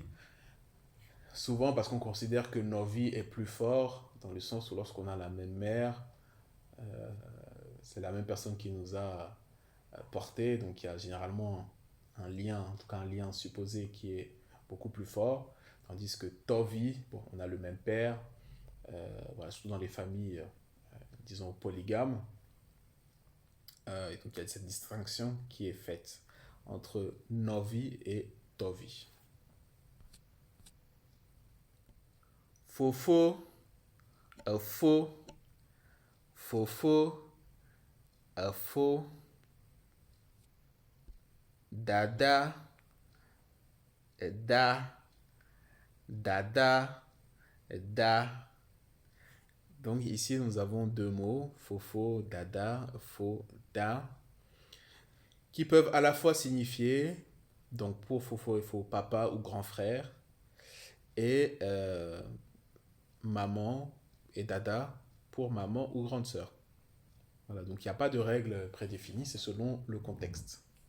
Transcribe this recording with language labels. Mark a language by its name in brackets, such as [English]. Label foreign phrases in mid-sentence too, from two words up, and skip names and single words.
[French] Souvent parce qu'on considère que novi est plus fort, dans le sens où lorsqu'on a la même mère, c'est la même personne qui nous a portés, donc il y a généralement un lien, en tout cas un lien supposé qui est beaucoup plus fort, tandis que tovi, bon, on a le même père, voilà, surtout dans les familles, disons, polygames, et donc il y a cette distinction qui est faite entre novi et tovi. [Ewe] Fofo, faux, fofo, faux, dada, da, dada, da. [French] Donc ici nous avons deux mots, [Ewe] fofo, dada, fo, da, [French] qui peuvent à la fois signifier, donc pour fofo et fo, papa ou grand frère, et maman et dada pour maman ou grande sœur. Voilà, donc il n'y a pas de règle prédéfinie, c'est selon le contexte.